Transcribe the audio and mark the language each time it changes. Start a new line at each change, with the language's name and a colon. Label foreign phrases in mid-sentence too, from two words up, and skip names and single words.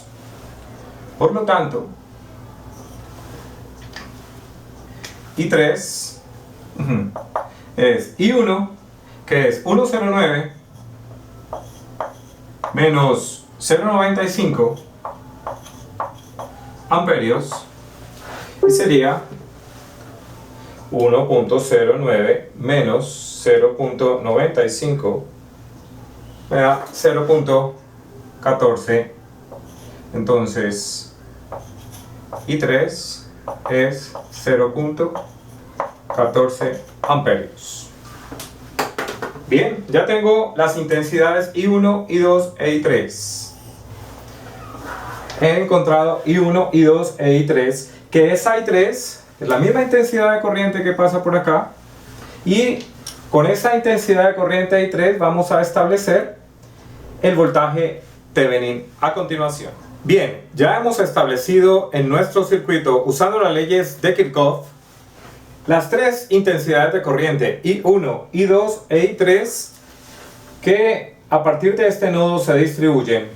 Spanish: Por lo tanto, I3 es I1, que es 109 menos 0.95 amperios, y sería 1.09 menos 0.95, me da 0.14. Entonces I3 es 0.14 amperios. Bien, ya tengo las intensidades I1, I2 e I3. He encontrado I1, I2 e I3, que es I3, es la misma intensidad de corriente que pasa por acá, y con esa intensidad de corriente I3 vamos a establecer el voltaje Thevenin a continuación. Bien, ya hemos establecido en nuestro circuito, usando las leyes de Kirchhoff, las tres intensidades de corriente I1, I2 e I3, que a partir de este nodo se distribuyen.